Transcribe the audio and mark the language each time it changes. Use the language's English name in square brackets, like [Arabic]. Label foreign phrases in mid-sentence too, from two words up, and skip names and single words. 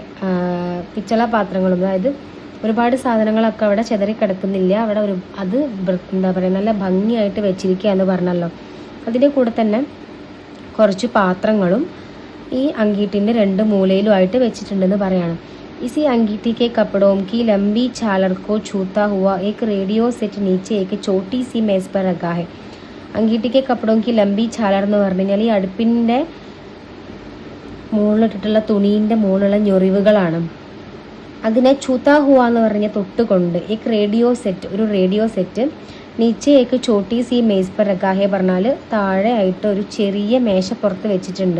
[Malayalam] പിച്ചള പാത്രങ്ങളും, അതായത് ഒരുപാട് സാധനങ്ങളൊക്കെ അവിടെ ചെതറി കിടക്കുന്നില്ല. അവിടെ അത് എന്താ പറയുക, നല്ല ഭംഗിയായിട്ട് വെച്ചിരിക്കുക എന്ന് പറഞ്ഞല്ലോ. അതിൻ്റെ കൂടെ തന്നെ കുറച്ച് പാത്രങ്ങളും ഈ അങ്കീട്ടിൻ്റെ 2 മൂലയിലുമായിട്ട് വെച്ചിട്ടുണ്ടെന്ന് പറയാണ്. [Hindi] इसी अंगीठी के कपड़ों की लंबी झालर को छूता हुआ एक रेडियो सेट नीचे एक छोटी सी मेज पर रखा है. अंगीठी के कपड़ों की लंबी झालर [Malayalam] എന്ന് പറഞ്ഞു കഴിഞ്ഞാൽ ഈ അടുപ്പിൻ്റെ മുകളിലിട്ടിട്ടുള്ള തുണീൻ്റെ മുകളിലുള്ള ഞൊറിവുകളാണ്. അതിനെ [Hindi] छूता हुआ [Malayalam] എന്ന് പറഞ്ഞ തൊട്ടുകൊണ്ട് ഒരു റേഡിയോ സെറ്റ് [Hindi] नीचे एक छोटी सी मेज पर रखा है [Malayalam] പറഞ്ഞാൽ താഴെ ആയിട്ട് ഒരു ചെറിയ മേശപ്പുറത്ത് വെച്ചിട്ടുണ്ട്.